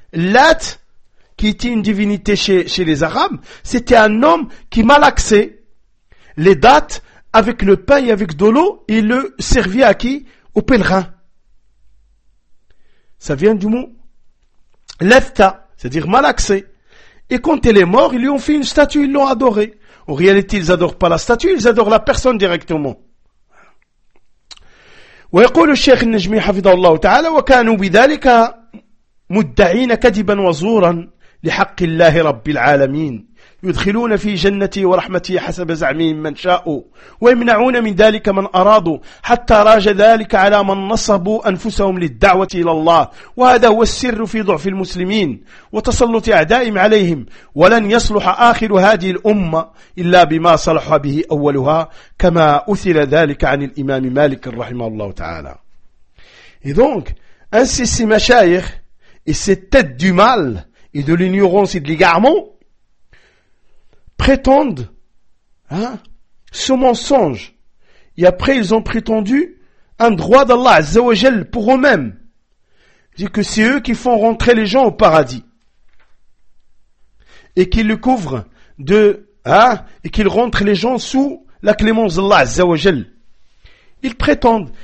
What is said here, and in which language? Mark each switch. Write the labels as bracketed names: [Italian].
[French] Lat, qui était une divinité chez les Arabes, c'était un homme qui malaxait les dattes avec le pain et avec de l'eau, et le servit à qui? Aux pèlerins. Ça vient du mot lefta, c'est-à-dire malaxé. Et quand elle est morte, ils lui ont fait une statue, ils l'ont adoré. En réalité, ils adorent pas la statue, ils adorent la personne directement. [Arabic] ويقول الشيخ النجمي حفظه الله تعالى وكانوا بذلك مدعين كذبا وزورا لحق الله رب العالمين يدخلون في جنتي ورحمتي حسب زعمهم من شاءوا ويمنعون من ذلك من أرادوا حتى راج ذلك على من نصبوا أنفسهم للدعوة إلى الله وهذا هو السر في ضعف المسلمين وتسلط أعدائهم عليهم ولن يصلح آخر هذه الأمة إلا بما صلح به أولها كما أثر ذلك عن الإمام مالك رحمه الله تعالى إذن أنسي المشايخ والتد [French] du mal et de l'ignorance et de l'égarement prétendent, hein, ce mensonge. Et après, ils ont prétendu un droit d'Allah [Arabic] Azza wa Jal [French] pour eux-mêmes. C'est-à-dire que c'est eux qui font rentrer les gens au paradis. Et qu'ils le couvrent de, hein, et qu'ils rentrent les gens sous la clémence d'Allah [Arabic] Azza wa Jal. [French] Ils prétendent.